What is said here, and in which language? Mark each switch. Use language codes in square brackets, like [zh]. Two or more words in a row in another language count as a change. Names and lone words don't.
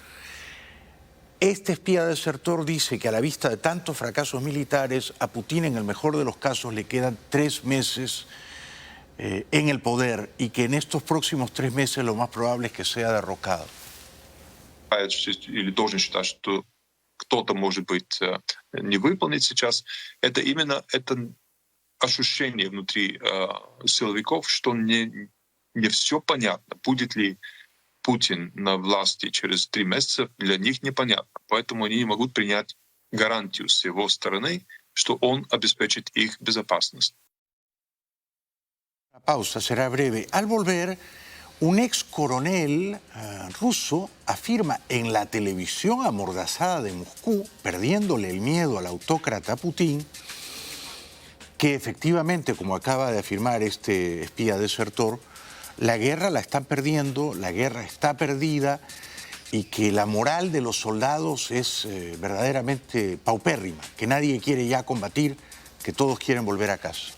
[es] Este espía desertor dice que a la vista de tantos fracasos militares, a Putin en el mejor de los casos le quedan 3 meses en el poder y que en estos próximos 3 meses lo más probable es que sea derrocado. [ru] Или должен считать, что кто-то, может быть, не выполнит сейчас. Это именно это ощущение внутри силовиков, что не все понятно. Будет ли Путин на власти через 3 месяца, для них непонятно. Поэтому они не могут принять гарантию с его стороны, что он обеспечит их безопасность. [es] La pausa será breve. Al volver, un ex coronel ruso afirma en la televisión amordazada de Moscú, perdiéndole el miedo al autócrata Putin, que efectivamente, como acaba de afirmar este espía desertor, la guerra la están perdiendo, la guerra está perdida y que la moral de los soldados es verdaderamente paupérrima, que nadie quiere ya combatir, que todos quieren volver a casa.